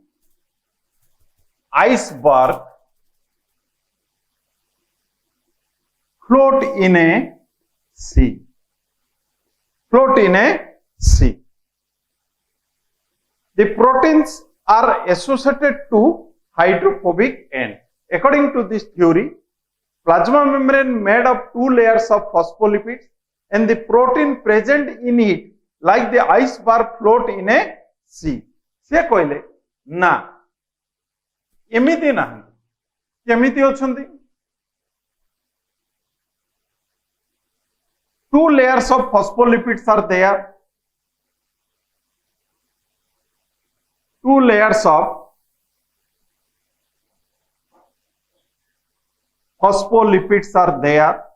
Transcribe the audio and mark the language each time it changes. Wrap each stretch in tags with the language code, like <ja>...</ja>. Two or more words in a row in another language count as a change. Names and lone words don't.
<en>iceberg float in a sea, The proteins are associated to hydrophobic end. According to this theory, plasma membrane made of 2 layers of phospholipids, and the protein present in it like the iceberg float in a sea.</en> <or>ସେ କହିଲେ ନା ଏମିତି ନା କେମିତି ହେଉଛନ୍ତି,</or> <en>2 layers of phospholipids are there. 2 layers of phospholipids are there.</en>